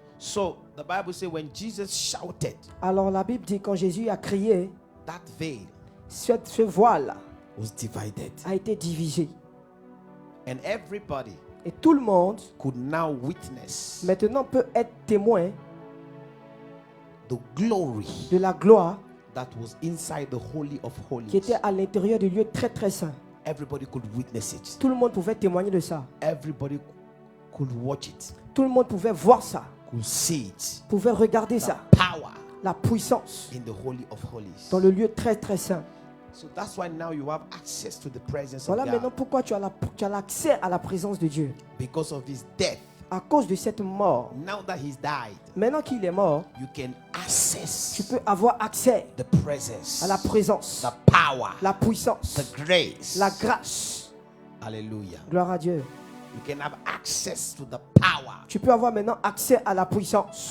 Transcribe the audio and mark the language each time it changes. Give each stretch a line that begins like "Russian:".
English: So the Bible says when Jesus shouted,
French: Alors la Bible dit quand Jésus a crié,
English: that veil
French: ce voile
English: was divided.
French: a été divisé.
English: And everybody
French: Et tout le monde
English: could now witness
French: maintenant peut être témoin
English: the glory
French: de la gloire
English: that was inside the Holy of
French: qui
English: Holies.
French: était à l'intérieur du lieu très très saint.
English: Everybody could witness it.
French: Tout le monde pouvait témoigner de ça.
English: Everybody could watch it,
French: Tout le monde pouvait voir ça,
English: could see it.
French: pouvait regarder
English: The
French: ça.
English: power
French: La puissance
English: in the Holy of Holies.
French: dans le lieu très très saint.
English: So that's why now you have access to the presence
French: Voilà
English: of
French: maintenant
English: God.
French: pourquoi tu as l'accès à la présence de Dieu.
English: Because of his death.
French: À cause de cette mort,
English: Now that he's died,
French: maintenant qu'il est mort,
English: you can
French: tu
English: access
French: peux avoir accès
English: the presence,
French: à la présence,
English: the power,
French: la puissance,
English: the grace.
French: la grâce.
English: Hallelujah.
French: Gloire à Dieu.
English: You can have access to the power.
French: Tu peux avoir maintenant accès à la puissance.